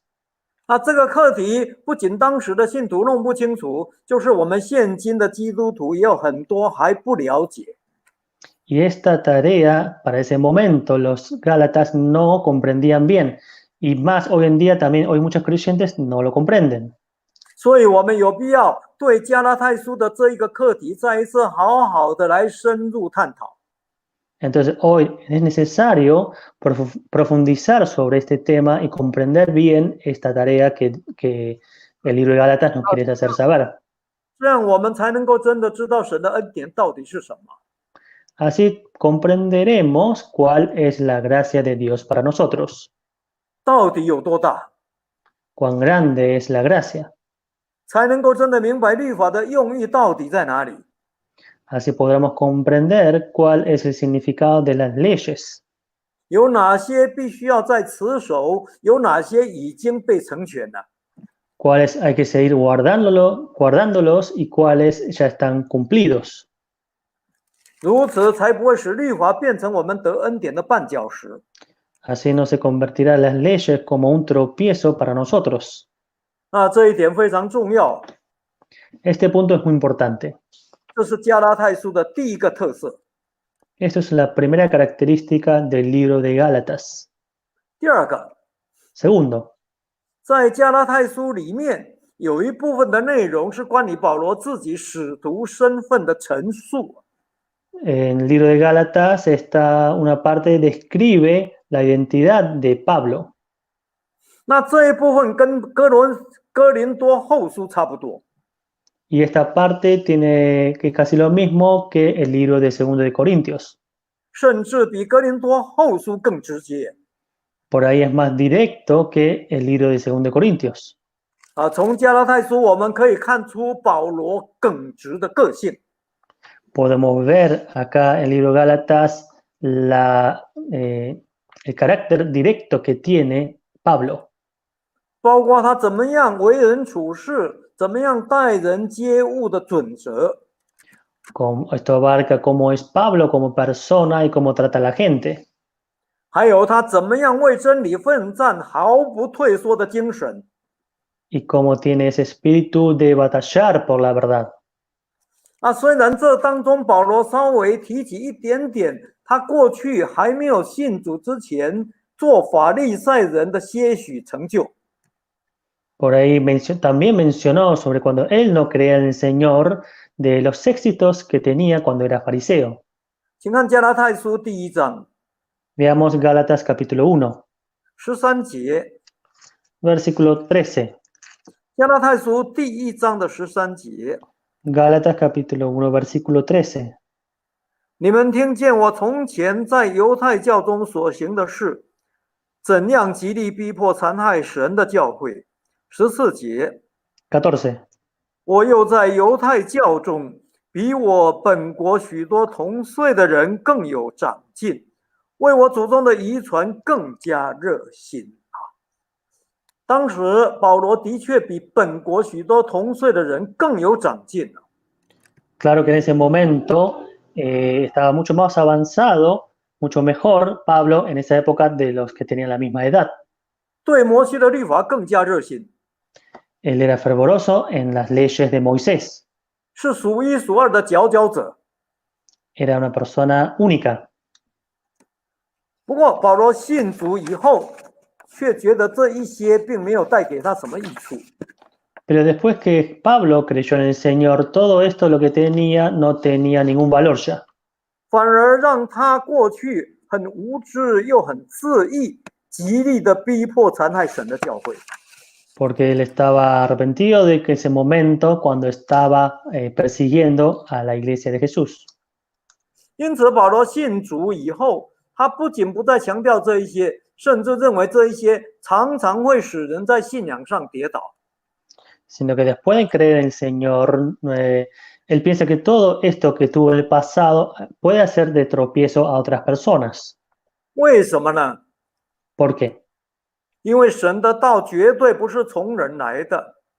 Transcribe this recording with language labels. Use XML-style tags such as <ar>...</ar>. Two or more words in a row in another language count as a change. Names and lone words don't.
<zh>这个课题不仅当时的信徒弄不清楚，就是我们现今的基督徒也有很多还不了解。</zh> <es>Y esta tarea, para ese momento, los Gálatas no comprendían bien. Y más hoy en día también, hoy muchos creyentes no lo comprenden.</es> <zh>所以我们有必要对加拉太书的这一个课题再一次好好的来深入探讨。</zh> <es>Entonces hoy es necesario profundizar sobre este tema y comprender bien esta tarea que el libro de Gálatas nos quiere hacer saber.</es> <zh>这样我们才能够真的知道神的恩典到底是什么。</zh> <es>Así comprenderemos cuál es la gracia de Dios para nosotros.</es> <zh>到底有多大，</zh> <es>Cuán grande es la gracia.</es> <zh>才能够真的明白律法的用意到底在哪里。</zh> <es>Así podremos comprender cuál es el significado de las leyes.</es> <zh>有哪些必须要在持守，有哪些已经被成全了。</zh> <es>Cuáles hay que seguir guardándolos y cuáles ya están cumplidos.</es> <zh>如此才不会使律法变成我们得恩典的绊脚石。</zh> <es>Así no se convertirán las leyes como un tropiezo para nosotros.</es> <zh>这一点非常重要。</zh> <es>Este punto es muy importante.</es> <zh>这是加拉太书的第一个特色。</zh> <es>Esto es la primera característica del libro de Gálatas.</es> <zh>第二个，</zh> <es>Segundo,</es> <zh>在加拉太书里面有一部分的内容是关于保罗自己使徒身份的陈述。</zh> <es>En el libro de Gálatas está una parte describe la identidad de Pablo.</es> <zh>那这一部分跟哥林多后书差不多。</zh> <es>Y esta parte tiene que es casi lo mismo que el libro de 2 de Corintios.</es> <zh>甚至比哥林多后书更直接。</zh> <es>Por ahí es más directo que el libro de 2 de Corintios.</es> <zh>从加拉太书我们可以看出保罗耿直的个性。</zh> <es>Podemos ver acá en el libro Gálatas el carácter directo que tiene Pablo.</es> <zh>包括他怎么样为人处事，怎么样待人接物的准则。</zh> <es>Esto abarca cómo es Pablo como persona y cómo trata a la gente.</es> <zh>还有他怎么样为真理奋战，毫不退缩的精神。</zh> <es>Y cómo tiene ese espíritu de batallar por la verdad.</es> <zh>虽然这当中保罗稍微提起一点点，他过去还没有信主之前做法利赛人的些许成就。</zh> <es>Por ahí también mencionó sobre cuando él no creía en el Señor, de los éxitos que tenía cuando era fariseo.</es> <zh>请看加拉太书第1章</zh> <es>Veamos Gálatas capítulo 1,</es> <zh>13 节，</zh> <es>versículo 13.</es> <zh>加拉太书第1章的13节。</zh> <es>Gálatas capítulo 1, versículo 13.</es> <zh>你们听见我从前在犹太教中所行的事，怎样极力逼迫残害神的教会。14节，</zh> <es>14.</es> <zh>我又在犹太教中比我本国许多同岁的人更有长进，为我祖宗的遗传更加热心。当时保罗的确比本国许多同岁的人更有长进。</zh> <es>Claro que en ese momento estaba mucho más avanzado, mucho mejor Pablo en esa época de los que tenían la misma edad.</es> <zh>对摩西的律法更加热心，</zh> <es>Él era fervoroso en las leyes de Moisés.</es> <zh>是数一数二的佼佼者。</zh> <es>Era una persona única.</es> <zh>不过保罗信主以后，却觉得这一些并没有带给他什么益处。</zh> <es>Pero después que Pablo creyó en el Señor, todo esto lo que tenía no tenía ningún valor ya.</es> <zh>反而让他过去很无知又很自义，极力的逼迫残害神的教会。</zh> <es>Porque él estaba arrepentido de que ese momento cuando estaba persiguiendo a la iglesia de Jesús.</es> <zh>因此，保罗信主以后，他不仅不再强调这一些，甚至认为这一些常常会使人在信仰上跌倒。</zh> <es>Sino que después de creer en el Señor, él piensa que todo esto que tuvo en el pasado puede hacer de tropiezo a otras personas.</es> <zh>为什么呢？</zh> <es>¿Por qué?</es> <zh>因为神的道绝对不是从人来的，</zh>